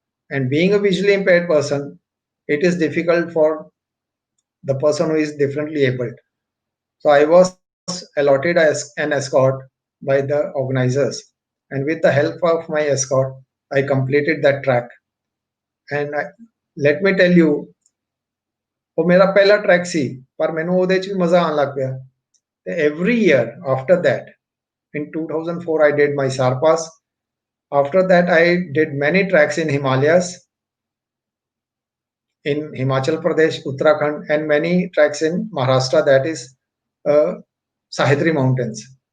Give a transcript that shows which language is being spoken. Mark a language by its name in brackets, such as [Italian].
[English] And being a visually impaired person, it is difficult for the person who is differently abled. So I was allotted as an escort by the organizers, and with the help of my escort, I completed that track. And let me tell you, [Hindi] वो मेरा पहला track सी, पर मैंने [Punjabi] ਉਹਦੇ ਚ ਵੀ ਮਜ਼ਾ ਆਉਣ ਲੱਗ ਪਿਆ. [English] Every year after that, in 2004, I did my Sar Pass. After that, I did many tracks in Himalayas, in Himachal Pradesh, Uttarakhand, and many tracks in Maharashtra, that is Sahyadri Mountains.